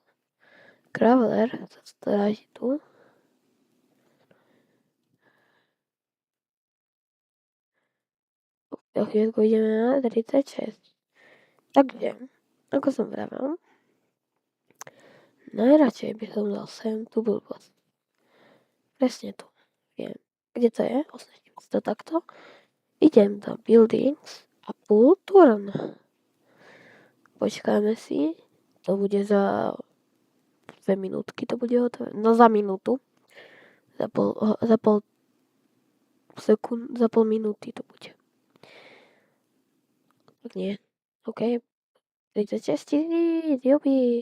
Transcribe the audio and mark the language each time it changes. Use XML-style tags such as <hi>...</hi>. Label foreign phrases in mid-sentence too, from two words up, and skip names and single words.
<sk>Traveler sa stráži tu. Do chvíľku ideme na 36. Takže, ako som vravel, najradšej by som dal sem tú blbosť. Presne tu. Viem. Kde to je? Označím si to takto. Idem do buildings a</sk> <en>pool turn.</en> <sk>Počkáme si. To bude za 2 minútky, to bude hotové. No za minútu. Za pol minúty to bude. Tak nie. OK. 36 jubi.</sk>